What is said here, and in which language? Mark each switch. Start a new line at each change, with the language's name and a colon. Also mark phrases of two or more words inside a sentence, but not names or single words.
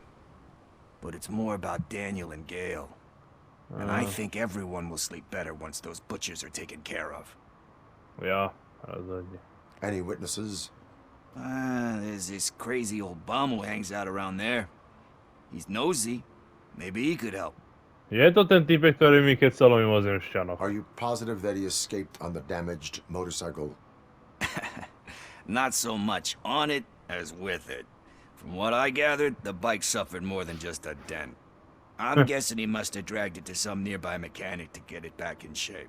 English: But it's more about Daniel and Gale. And I think everyone will sleep better once those butchers are taken care of.
Czech: Ja, rozhodně.
English: Any witnesses? There's this crazy old bum who hangs out around there. He's nosy. Maybe he could help.
Slovak: Je to ten týpek, ktorý mi kecal o mimozemšťanoch.
English: Are you positive that he escaped on the damaged motorcycle? Not so much on it as with it. From what I gathered, the bike suffered more than just a dent. I'm guessing he must have dragged it to some nearby mechanic to get it back in shape.